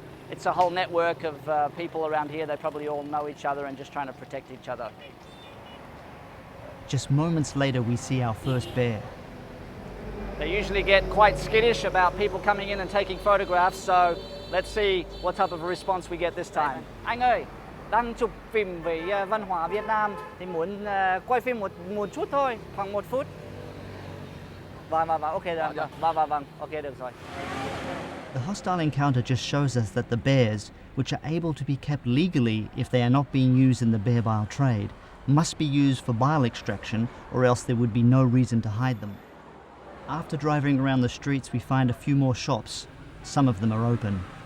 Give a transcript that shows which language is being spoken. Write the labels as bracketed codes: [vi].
[en] It's a whole network of people around here. They probably all know each other and just trying to protect each other. Just moments later, we see our first bear. They usually get quite skittish about people coming in and taking photographs, so let's see what type of a response we get this time. [vi] Anh ơi, đang chụp phim về văn hóa Việt Nam thì muốn quay phim một chút thôi, khoảng 1 phút. Vâng, ok rồi. Vâng, ok được rồi. [en] The hostile encounter just shows us that the bears, which are able to be kept legally if they are not being used in the bear bile trade, must be used for bile extraction, or else there would be no reason to hide them. After driving around the streets, we find a few more shops. Some of them are open.